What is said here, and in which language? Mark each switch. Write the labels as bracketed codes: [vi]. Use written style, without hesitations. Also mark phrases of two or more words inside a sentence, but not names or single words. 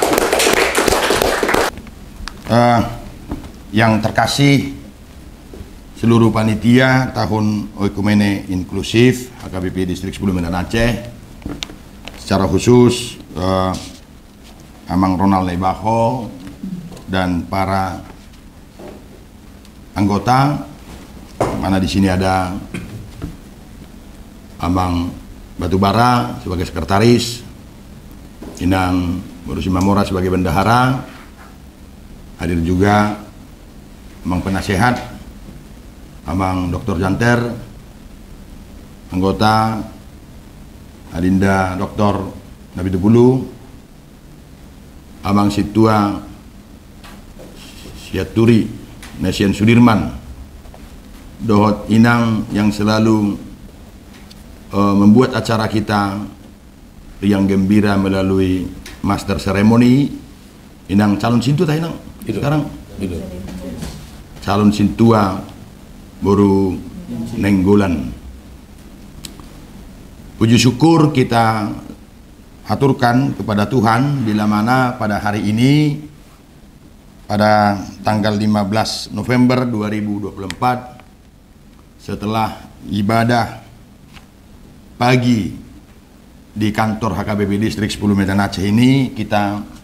[id] Yang terkasih seluruh panitia tahun Oikumene Inklusif HKBP Distrik 10 Medan Aceh, secara khusus Amang Ronald Laibaho dan para anggota, mana di sini ada Amang Batubara sebagai sekretaris, Inang Boru Simamora sebagai bendahara, hadir juga Amang penasehat Amang Dr. Janter, anggota Adinda Dr. Napitupulu, Amang Situa Siaturi Nesian Sudirman, Dohot Inang yang selalu membuat acara kita yang gembira melalui master ceremony. Inang calon sintu tah Inang sekarang calon sintua Boru Nenggolan. Puji syukur kita haturkan kepada Tuhan bila mana pada hari ini, pada tanggal 15 November 2024, setelah ibadah pagi di kantor HKBP Distrik 10 Medan Aceh ini, kita